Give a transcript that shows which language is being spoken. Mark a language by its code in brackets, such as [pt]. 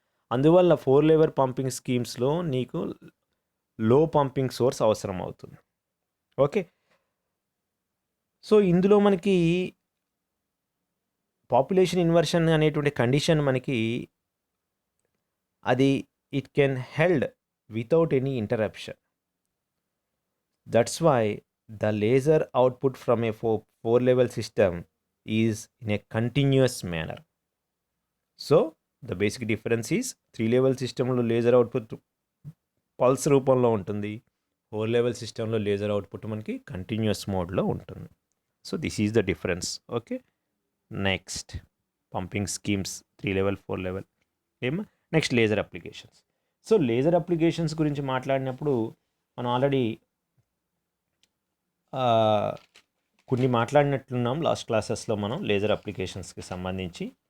[te] అందువల్ల 4 level pumping స్కీమ్స్లో నీకు లో పంపింగ్ సోర్స్ అవసరం అవుతుంది. ఓకే. సో ఇందులో మనకి పాపులేషన్ ఇన్వర్షన్ అనేటువంటి కండిషన్ మనకి అది [en] It can held without any interruption. That's why the laser output from a 4 level system is in a continuous manner. So the basic difference is [te] 3 level systemలో laser output pulse రూపంలో ఉంటుంది. 4 level సిస్టంలో laser output మనకి continuous మోడ్లో ఉంటుంది. [en] So this is the difference. [te] Okay. Next pumping schemes 3 level 4 level next laser applications. So laser applications గురించి మాట్లాడినప్పుడు మనం already కొన్ని మాట్లాడినట్లున్నాం లాస్ట్ క్లాసెస్లో మనం లేజర్ అప్లికేషన్స్కి సంబంధించి.